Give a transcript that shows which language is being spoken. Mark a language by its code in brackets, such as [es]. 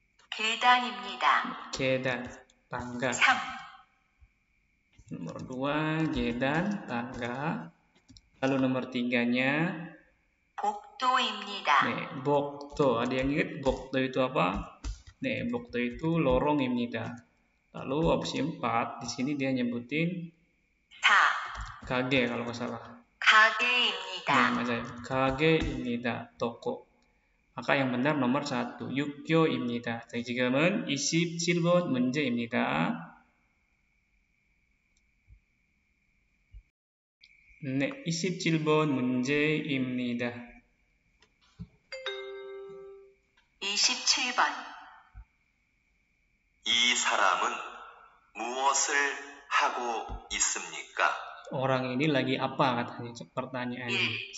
[ko] 계단입니다. 계단, [id] tangga. [ko] 3. [id] Nomor 2 [ko] 계단, [id] tangga. Lalu nomor 3-nya [ko] 복도입니다. 네, 복도. [id] Ada yang ingat [ko] 복도 [id] itu apa? [ko] 네, 복도 [id] itu lorong [ko] 입니다. [id] Lalu opsi 4 di sini dia nyebutin [ko] 4. [id] kage kalau nggak salah. [ko] 가게입니다. 네, 맞아요. kage입니다. [id] toko. Maka yang benar nomor 1, [ko] 육교입니다. 자, 지금은 27번 문제입니다. 네, 27번 문제입니다. 27번. 이 사람은 무엇을 하고 있습니까? [id] Orang ini lagi apa katanya pertanyaannya.